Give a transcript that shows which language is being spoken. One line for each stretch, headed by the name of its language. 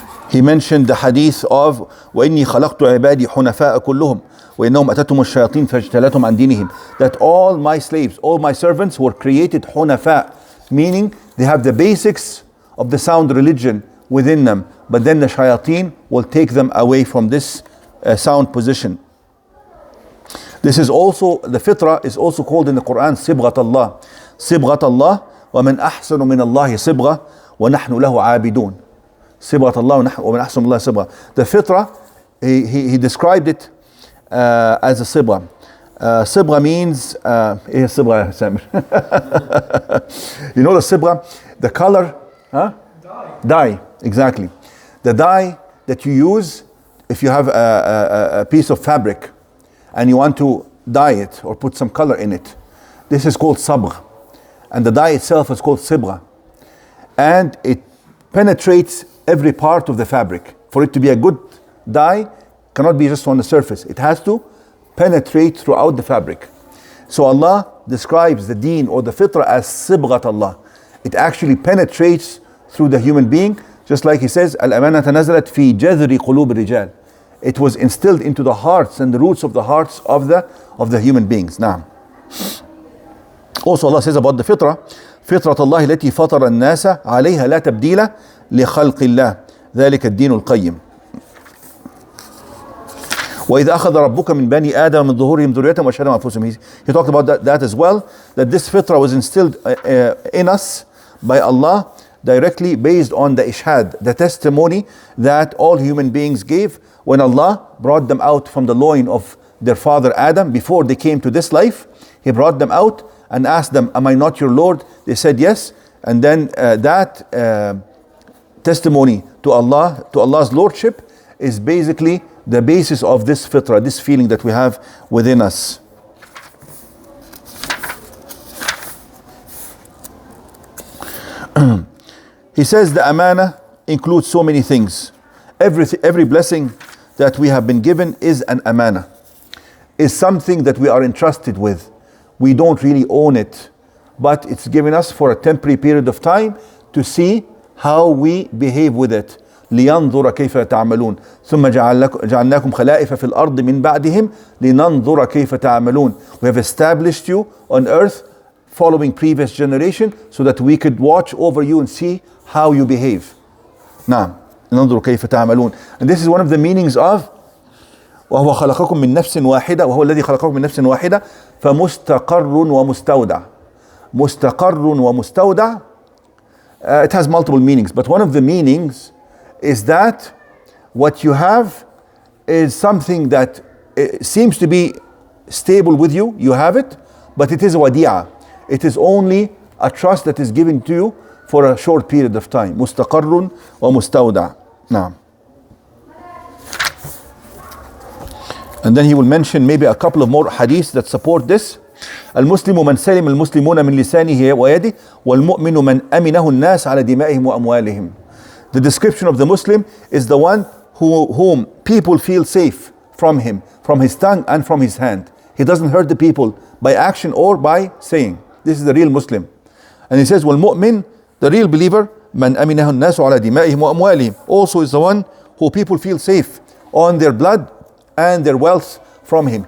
English: He mentioned the hadith of
Arabic: وَإِنِّي خَلَقْتُ عِبَادِي حُنَفَاءَ كُلُّهُمْ وَإِنَّهُمْ أَتَتْهُمُ الشَّيَاطِينُ فَاجْتَالَتْهُمْ عَنْ دِينِهِمْ,
English: that all my slaves, all my servants were created hunafa, meaning they have the basics of the sound religion within them, but then the shayateen will take them away from this sound position. This is also, the fitrah is also called in the Quran
Arabic: صبغة الله. صبغة الله ومن أحسن من الله صبغة ونحن له عابدون. صبغة الله ومن أحسن من الله صبغة.
English: The fitrah, he described it as a صبغة. صبغة means
Arabic: إيه صبغة يا سامر؟
English: You know the صبغة, the color, huh? Dye, exactly. The dye that you use if you have a piece of fabric and you want to dye it or put some color in it. This is called sabgh. And the dye itself is called sibgha. And it penetrates every part of the fabric. For it to be a good dye, cannot be just on the surface. It has to penetrate throughout the fabric. So Allah describes the deen or the fitrah as sibghat Allah. It actually penetrates through the human being, just like he says,
Arabic: Al-amanata nazalat fi jadri qulub rijal.
English: It was instilled into the hearts and the roots of the hearts of the human beings. Now, also Allah says about the fitrah,
Arabic: فطرة الله التي فطر الناس عليها لا تبديل لخلق الله ذلك الدين القيم. وإذا أخذ ربك من بني آدم من ظهورهم ذريتهم وأشهدهم على أنفسهم.
English: He talked about that as well, that this fitrah was instilled in us by Allah directly based on the ishhad, the testimony that all human beings gave when Allah brought them out from the loin of their father Adam. Before they came to this life, He brought them out and asked them, am I not your Lord? They said yes. And then that testimony to Allah, to Allah's Lordship, is basically the basis of this fitrah, this feeling that we have within us. He says the amana includes so many things. Every blessing that we have been given is an amana, is something that we are entrusted with. We don't really own it, but it's given us for a temporary period of time to see how we behave with it.
Arabic: لينظر كيف تعملون ثم جعلناكم خلائف في الأرض من بعدهم لننظر كيف تعملون.
English: We have established you on earth following previous generation so that we could watch over you and see how you behave.
Arabic: نعم ننظر كيف تعملون.
English: And this is one of the meanings of
Arabic: وهو خلقكم من نفس واحدة وهو الذي خلقكم من نفس واحدة فمستقر ومستودع. مستقر ومستودع,
English: it has multiple meanings, but one of the meanings is that what you have is something that seems to be stable with you. You have it, but it is wadi'a. It is only a trust that is given to you for a short period of time.
Arabic: مستقر ومستودع. نعم.
English: And then he will mention maybe a couple of more hadiths that support this.
Arabic: المسلم من سلم المسلمون من لسانه ويده والمؤمن من أمنه الناس على دمائهم وأموالهم.
English: The description of the Muslim is the one whom people feel safe from him, from his tongue and from his hand. He doesn't hurt the people by action or by saying. This is the real Muslim. And he says, والمؤمن, the real believer,
Arabic: من أمنه الناس على دمائهم وأموالهم,
English: also is the one who people feel safe on their blood and their wealth from him.